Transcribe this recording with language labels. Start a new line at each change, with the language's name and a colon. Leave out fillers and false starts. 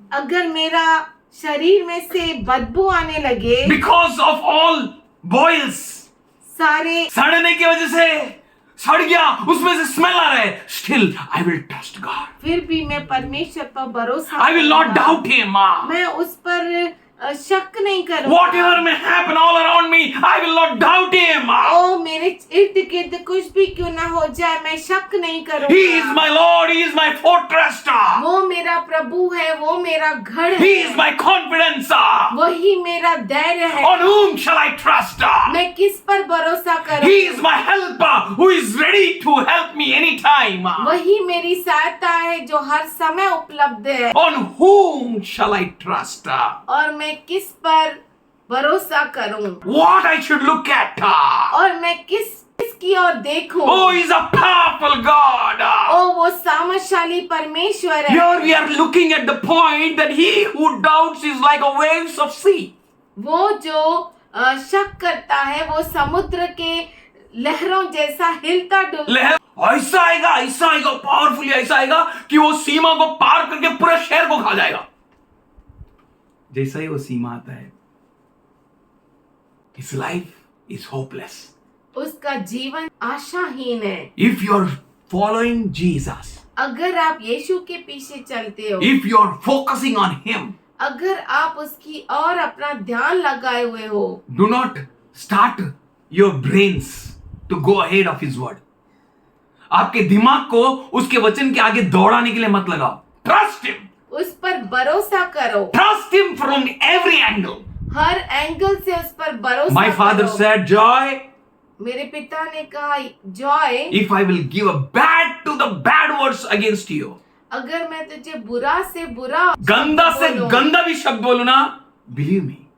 Hindi: अगर मेरा शरीर में से बदबू आने लगे,
English: because of all boils,
Hindi: सारे सड़ने की वजह से सड़ गया, उसमें से स्मेल आ रहा है,
English: still I will trust God.
Hindi: फिर भी मैं परमेश्वर पर भरोसा
English: I will not
Hindi: करूंगा।
English: doubt him.
Hindi: मैं उस पर शक नहीं करूंगा।
English: Whatever may happen all around me, I will not doubt him.
Hindi: ओ मेरे इर्द गिर्द कुछ भी क्यों ना हो जाए, मैं शक नहीं करूंगा।
English: He is my Lord, he is my fortress.
Hindi: वो मेरा प्रभु है, वो मेरा गढ़
English: He
Hindi: है,
English: is my confidence.
Hindi: वही मेरा धैर्य है।
English: On whom shall I trust?
Hindi: मैं किस पर भरोसा करूं?
English: He is my helper who is ready to help me anytime.
Hindi: वही मेरी सहायता है जो हर समय उपलब्ध है।
English: On whom shall I trust?
Hindi: और मैं किस पर भरोसा करूं?
English: What I should look at?
Hindi: और मैं किसकी किसकी ओर देखूं?
English: Oh, he's a powerful God.
Hindi: ओ वो सामर्थशाली परमेश्वर है।
English: Here we are looking at the point that he who doubts is like a waves of sea.
Hindi: वो जो शक करता है वो समुद्र के लहरों जैसा हिलता डुलता। लहर ऐसा आएगा पावरफुली ऐसा आएगा कि वो सीमा को पार करके पूरे शहर को खा जाएगा। जैसा ही वो सीमा आता है,
English: his life is hopeless.
Hindi: उसका जीवन आशाहीन है।
English: If you're following Jesus,
Hindi: अगर आप यीशु के पीछे चलते हो,
English: if you're focusing on him,
Hindi: अगर आप उसकी और अपना ध्यान लगाए हुए हो,
English: do not start your brains to go ahead of his word.
Hindi: आपके दिमाग को उसके वचन के आगे दौड़ाने के लिए मत लगाओ।
English: Trust him.
Hindi: उस पर भरोसा करो।
English: Trust him from every angle.
Hindi: हर angle से उस पर भरोसा
English: My father
Hindi: करो।
English: said, Joy,
Hindi: मेरे पिता ने कहा, Joy,
English: if I will give a bad to the bad words against you,
Hindi: अगर मैं तुझे बुरा से बुरा गंदा से बोलूं, गंदा भी शब्द बोलू ना,
English: believe me,